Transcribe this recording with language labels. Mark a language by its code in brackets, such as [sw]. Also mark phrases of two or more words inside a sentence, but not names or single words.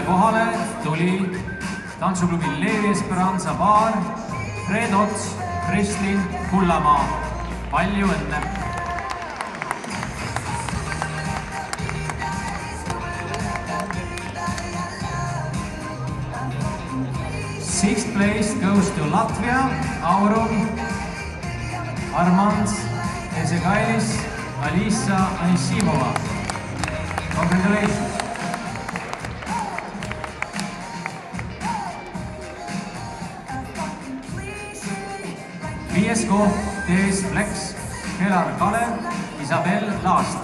[et] kohale tuli tantsuklubi Levi Esperanza paar Fred Ots, Kristlin Kullamaa. Palju õnne! [en] Sixth place goes to Latvia, Aurum, Armands, Ezekailis, Alisa Anisimova. Congratulations! [et] Viies koht TS Flex, Kelar Kalev, Isabel Laast.